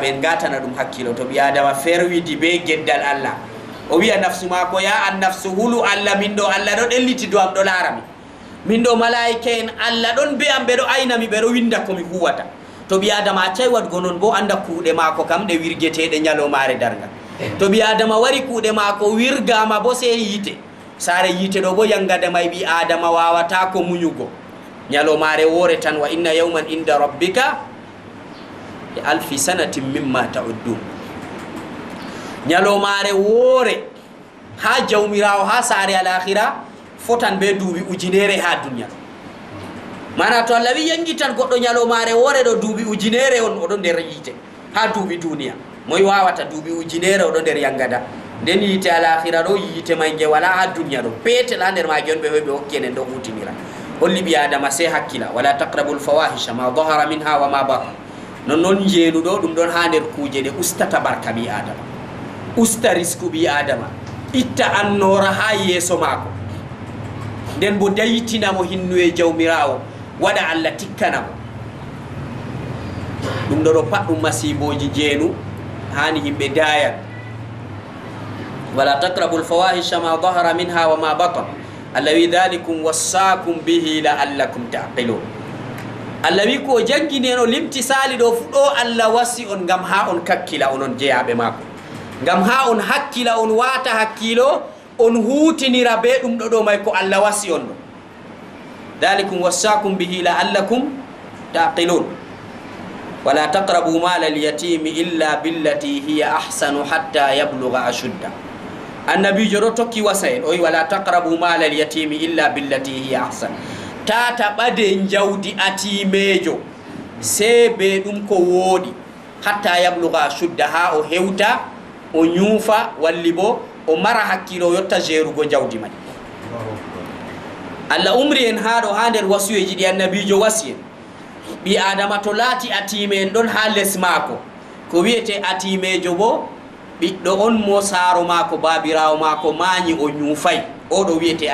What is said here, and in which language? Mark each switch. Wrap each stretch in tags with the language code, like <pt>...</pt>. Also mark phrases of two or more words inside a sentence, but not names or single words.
<ff>en gatana ɗum hakkilo to ɓi adama ferwidi be geddal Allah o wiya nafsu mako ya an nafsu hulu Allah min ɗo Allah ɗo ɗelliti do am ɗo laarami min ɗo malaika en Allah ɗon be am ɓeɗo aynami ɓeɗo winda komi huwata to ɓi adama accay wadgo noon bo anda kuuɗe mako kam ɗe wirgeteɗe ñalomare dargal to ɓi adama wari kuuɗe mako wirgama bo sey yite saare yite ɗo bo yangade may ɓi adama wawata ko muñugo ñalomare woore tan</ff> <ar>وإن يوما عند ربك كألف سنة مما تعدون</ar> <ff>ñalomare woore ha jawmirawo ha saare al-akhira fotan be duuɓi ujunere ha duniya mana to Allah wi yangi tan goɗɗo ñalomare woore ɗo duuɓi ujunere on oɗo nder yite ha duuɓi duniya moy wawata duuɓi ujunere oɗo nder yangada nden yite al-akhira ɗo yite may nge wala ha duniya ɗo peetel ha nder mage on ɓe hoy ɓe hokki enen ɗo hutinira holli ɓi adama sey hakkila</ff> <ar>ولا تقربوا الفواحش ما ظهر منها وما بطن</ar> <ff>non jeenuɗo ɗum ɗon ha nder kuuje ɗe ustata barka ɓi adama usta risque ɓi adama itta annora ha yeeso maako nden bo dayitinamo hinnu e jawmirawo waɗa Allah tikkanamo ɗum ɗo ɗo pat ɗum masiboji jeenu hani yimɓe dayan</ff> <ar>ولا تقربوا الفواحش ما ظهر منها وما بطن</ar> <ff>Allah wi</ff> <ar>ذلكم وصاكم به لعلكم تعقلون</ar> <ff>Allah wi ko jangguineno limtisali ɗo fu ɗo Allah wasi on ngam ha on kakkila onon jeyaɓe mako ngam ha on hakkila on wata hakkilo on hutinira be ɗum ɗo ɗo may ko Allah wasi on ɗo</ff> <ar>ذلكم وصاكم به لعلكم تعقلون ولا تقربوا مال اليتيم إلا بالتي هي أحسن حتى يبلغ أشده</ar> <ff>annabijo ɗo tokki wasa en o wi</ff> <ar>ولا تقربوا مال اليتيم إلا بالتي هي أحسن</ar> <ff>tata ɓade jawdi atimejo se be ɗum ko woɗi</ff> <ar>حتى يبلغ أشده</ar> <ff>ha o hewta o ñuufa walli bo o mara hakkilo yotta jerugo jawdi man Allah umri en ha ɗo ha nder wasuyeji ɗi annabijo wasi en ɓi adama to laati atime en ɗon ha les maako ko wiyete atimejo bo ɓiɗɗo on mo saaro maako babirawo maako maañi o ñuufay oɗo wiyete</ff>